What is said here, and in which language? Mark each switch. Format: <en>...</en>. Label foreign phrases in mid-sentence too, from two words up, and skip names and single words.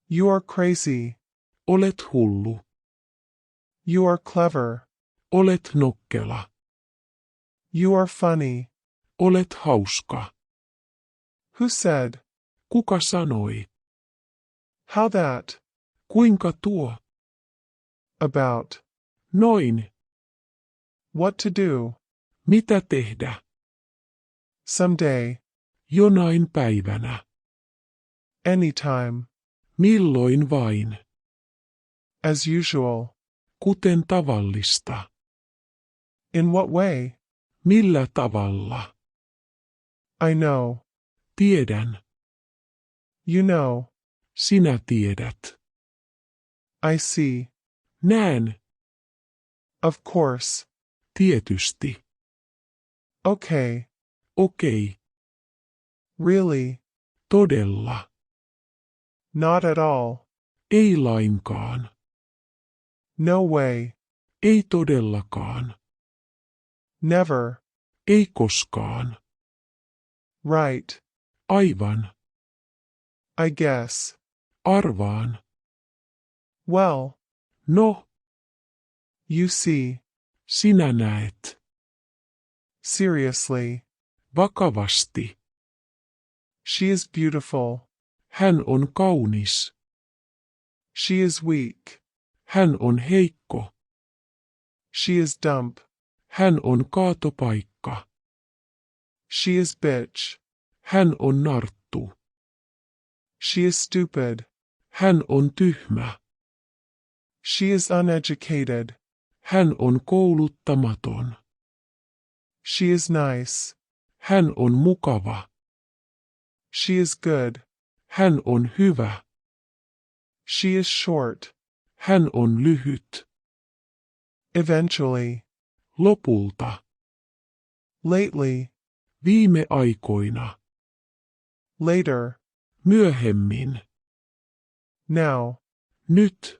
<en>You are crazy.</en> <fi>Olet hullu.</fi> <en>You are clever.</en> <fi>Olet nokkela.</fi> <en>You are funny.</en> <fi>Olet hauska.</fi> <en>Who said?</en> <fi>Kuka sanoi?</fi> <en>How that?</en> <fi>Kuinka tuo?</fi> <en>About.</en> <fi>Noin.</fi> <en>What to do?</en> <fi>Mitä tehdä?</fi> <en>Someday.</en> <fi>Jonain päivänä.</fi> <en>Anytime.</en> <fi>Milloin vain.</fi> <en>As usual.</en> <fi>Kuten tavallista.</fi> <en>In what way?</en> <fi>Millä tavalla?</fi> <en>I know.</en> <fi>Tiedän.</fi> <en>You know.</en> <fi>Sinä tiedät.</fi> <en>I see.</en> <fi>Näen.</fi> <en>Of course.</en> <fi>Tietysti.</fi> <en>Okay.</en> <fi>Okei.</fi> <en>Really?</en> <fi>Todella.</fi> <en>Not at all.</en> <fi>Ei lainkaan.</fi> <en>No way.</en> <fi>Ei todellakaan.</fi> <en>Never.</en> <fi>Ei koskaan.</fi> <en>Right.</en> <fi>Aivan.</fi> <en>I guess.</en> <fi>Arvaan.</fi> <en>Well.</en> <fi>No.</fi> <en>You see.</en> <fi>Sinä näet.</fi> <en>Seriously.</en> <fi>Vakavasti.</fi> <en>She is beautiful.</en> <fi>Hän on kaunis.</fi> <en>She is weak.</en> <fi>Hän on heikko.</fi> <en>She is dump.</en> <fi>Hän on kaatopaikka.</fi> <en>She is bitch.</en> <fi>Hän on narttu.</fi> <en>She is stupid.</en> <fi>Hän on tyhmä.</fi> <en>She is uneducated.</en> <fi>Hän on kouluttamaton.</fi> <en>She is nice.</en> <fi>Hän on mukava.</fi> <en>She is good.</en> <fi>Hän on hyvä.</fi> <en>She is short.</en> <fi>Hän on lyhyt.</fi> <en>Eventually.</en> <fi>Lopulta.</fi> <en>Lately.</en> <fi>Viime aikoina.</fi> <en>Later.</en> <fi>Myöhemmin.</fi> <en>Now.</en> <fi>Nyt.</fi>